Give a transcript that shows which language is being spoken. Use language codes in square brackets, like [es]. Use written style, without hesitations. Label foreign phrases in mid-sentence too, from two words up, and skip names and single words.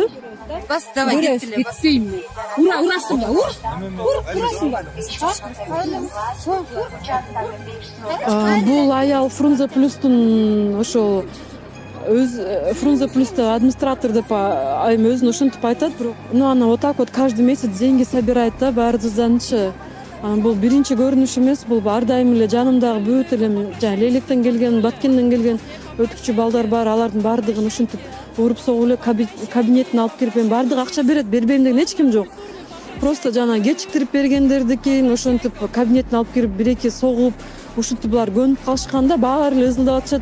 [ky] Бас, давай, кеттиле, бас. Урасың ба? Урасың ба? Бул аял Фрунзе плюстун ошол Фрунзе плюста администратор деп эми өзүн ушинтип айтат, бирок аны [ru] вот так вот каждый месяц деньги собирает [ky] да баарыбызданчы. Бул биринчи көрүнүш эмес, бул ар дайым эле жанымдагы бүт эле жана Лелектен келген, Баткенден келген өтүкчү балдар бар, алардын баардыгын ушинтип уруп согуп эле кабинетине алып кирип, эми баардыгы акча берет, бербейм деген эч ким жок. Просто жана кечиктирип бергендердикин ошентип кабинетине алып кирип бир-эки согуп, ушинтип булар көнүп калышканда баары эле ызылдап атышат.